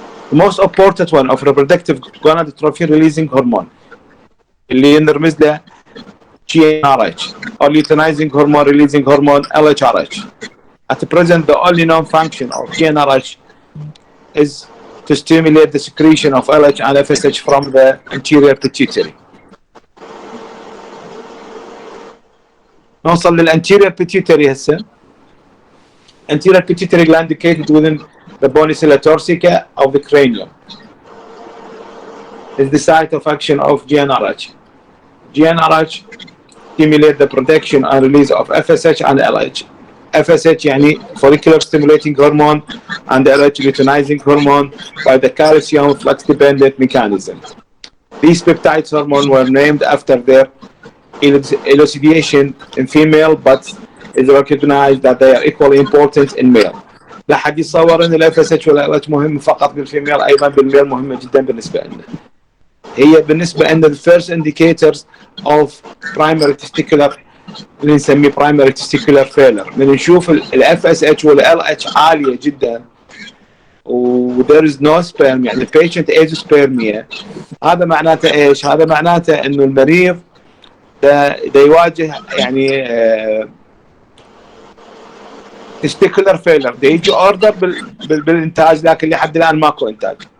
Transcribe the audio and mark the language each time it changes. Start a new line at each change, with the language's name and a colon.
English: The most important one of reproductive gonadotrophin releasing hormone
Arabic: اللي نرمز له
English: GnRH or luteinizing hormone releasing hormone LHRH. At present, the only known function of GnRH is to stimulate the secretion of LH and FSH from the anterior pituitary.
Arabic: نوصل للانتيريور pituitary هسه.
English: anterior pituitary gland located within the bony cella torsica of the cranium is the site of action of GnRH. GnRH stimulate the production and release of FSH and LH. FSH يعني follicular stimulating hormone and LH luteinizing hormone by the calcium flux dependent mechanism. These peptide hormones were named after their elucidation in female, but is recognized that they are equally important in male.
Arabic: لا حد يتصور ان الاف اس اتش ولا LH مهم فقط بالفيميل، ايضا بالميل مهمه جدا بالنسبه لنا. هي بالنسبه لنا
English: the first indicators of primary testicular
Arabic: اللي نسميه
English: primary testicular failure.
Arabic: من نشوف الاف اس اتش ولا LH عاليه جدا و
English: there is no sperm
Arabic: يعني patient azoospermia، هذا معناته ايش؟ هذا معناته انه المريض ده يواجه يعني testicular failure، ده يجي اوردر بالانتاج لكن لحد الان ماكو انتاج.